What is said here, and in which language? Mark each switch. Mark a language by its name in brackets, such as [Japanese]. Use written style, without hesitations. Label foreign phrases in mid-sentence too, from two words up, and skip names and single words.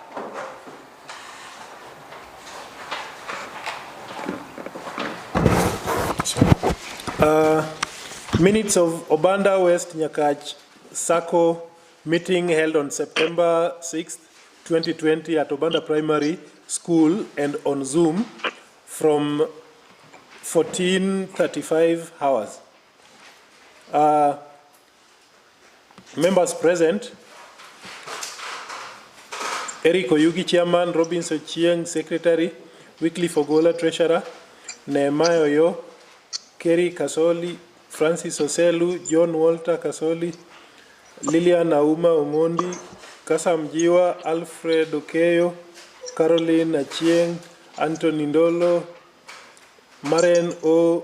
[English] Minutes of Obanda West Nyakach Sacco meeting held on September 6th, 2020 at Obanda Primary School and on Zoom from 14:35 hours. Members present: Eric Oyugi, Chairman; Robinson Chieng, Secretary; Wycliffe Ogola, Treasurer; Nehemiah Oyo, Kerry Kasoli, Francis Oselu, John Walter Kasoli, Lilian Auma Omondi, Kasam Jiwa, Alfred Okeyo, Caroline Achieng, Anthony Ndolo, Maren O.